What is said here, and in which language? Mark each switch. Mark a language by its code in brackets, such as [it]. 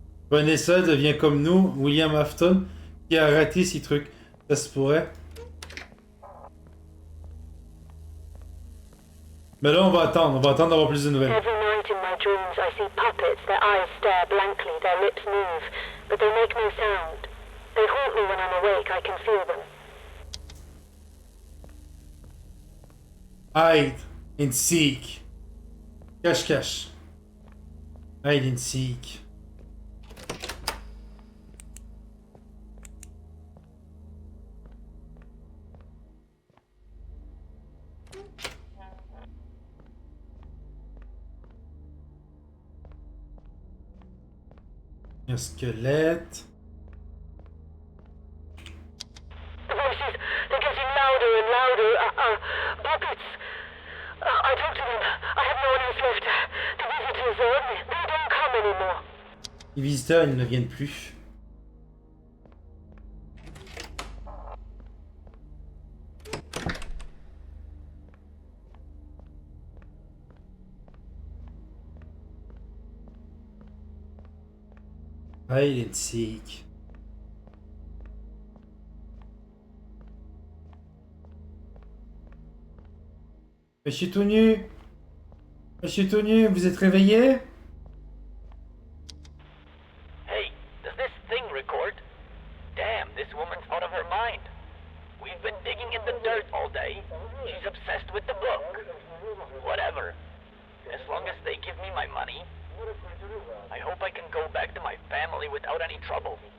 [fr] Vanessa devient comme nous, William Afton, qui a raté ces trucs. Ça se pourrait. Mais là, on va attendre d'avoir plus de nouvelles. [en] Every night in my dreams I see puppets, their eyes stare blankly, their lips move, but they make no sound. They haunt me when I'm awake, I can feel them. Hide and seek. [fr] Cache-cache. [en] Hide and seek. [fr] Un squelette. [en] The voices, they're getting louder and louder. Puppets. I talk to them. I have no one else left. The visitors, they don't come anymore. [fr] Les visiteurs, ils ne viennent plus. [en] Hide and seek. [fr] Monsieur tout nu. Monsieur tout nu, vous êtes réveillé? [en] Hey, does this thing record? Damn, this woman's out of her mind. We've been digging in the dirt all day. She's obsessed with the book. Whatever. As long as they give me my money, I hope I can go back to my family without any trouble.